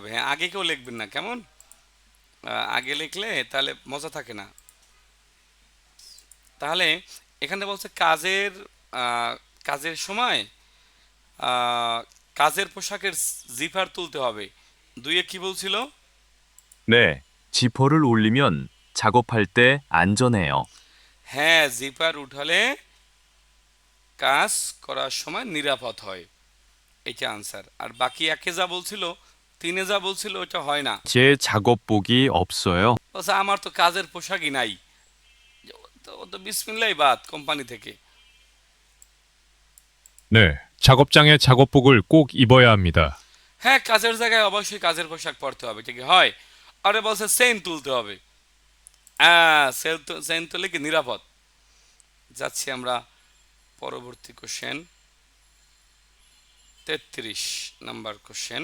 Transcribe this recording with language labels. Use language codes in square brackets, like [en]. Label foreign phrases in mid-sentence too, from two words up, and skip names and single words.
[bn] হ্যাঁ, আগে কেউ লিখবেন না, কেমন? আগে লিখলে তাহলে মজা থাকে না। তাহলে এখানে বলছে কাজের সময় কাজের পোশাকের জিপার তুলতে হবে। 2-এ কি বলছিল? [ko] 네, 지퍼를 올리면 작업할 때 안전해요. [bn] হ্যাঁ, জিপার উঠালে কাজ করার সময় নিরাপদ হয়। এটা আনসার। আর বাকি 1-এ যা বলছিল, 3-এ যা বলছিল ওটা হয় না। [ko] 제 작업복이 없어요. [bn] বলছে আমার তো কাজের পোশাকই নাই। ও তো বিসমিল্লাহ বাদ কোম্পানি থেকে। [ko] 네, 작업장의 작업복을 꼭 입어야 합니다. [bn] হ্যাঁ, কাজের জায়গায় অবশ্যই কাজের পোশাক পরতে হবে, ঠিক হয়। আরে বলছে চেইন তুলতে হবে। চেইন তুলে কি নিরাপদ। যাচ্ছি আমরা পরবর্তী কোশ্চেন, 33 [en] number question.